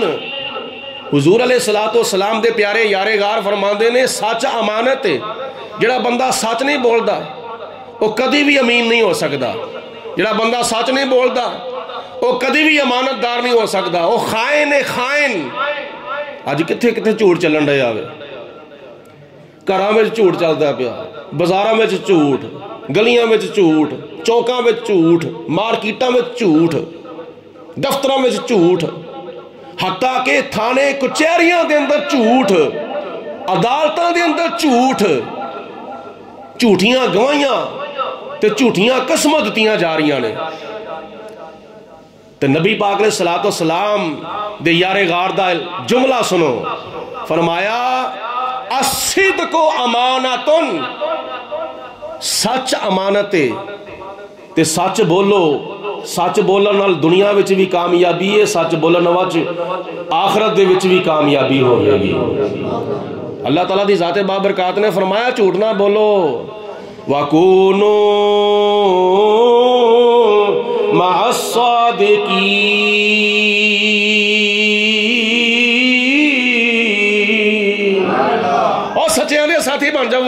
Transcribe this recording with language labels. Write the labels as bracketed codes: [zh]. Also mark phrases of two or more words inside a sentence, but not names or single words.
[pa] حضور علیہ السلام دے پیارے یارے غار فرماندے نے سچ امانت ہے۔ [ur] جڑا بندہ سچ نہیں بولتا وہ کدی بھی امین نہیں ہو سکتا، جڑا بندہ سچ نہیں بولتا وہ کدی بھی امانت دار نہیں ہو سکتا، وہ خائن ہے خائن۔ [pa] آج کتھے کتھے جھوٹ چلن رہے آوے، گھراں وچ جھوٹ چلدا پیا، بازاراں وچ جھوٹ، گلیاں وچ جھوٹ، چوکاں وچ جھوٹ، مارکیٹاں وچ جھوٹ، دفتراں وچ جھوٹ، حتیٰ کہ تھانے کچہریاں دے اندر جھوٹ، عدالتاں دے اندر جھوٹ، جھوٹیاں گواہیاں تے جھوٹیاں قسماں دتیاں جا رہیاں نے۔ تے نبی پاک علیہ السلام دے یارے غار دا جملہ سنو، فرمایا [ar] الصدق امانتن، [pa] سچ امانت ہے تے سچ بولو، سچ بولن نال دنیا وچ بھی کامیابی ہے، سچ بولن وچ آخرت دے وچ بھی کامیابی ہوے گی۔ اللہ تعالیٰ دی ذات بابرکات نے فرمایا جھوٹ نہ بولو، [ar] وَكُونُوا مَعَ الصَّادِقِينَ، [pa] اور سچیاں دے ساتھی بن جاؤ۔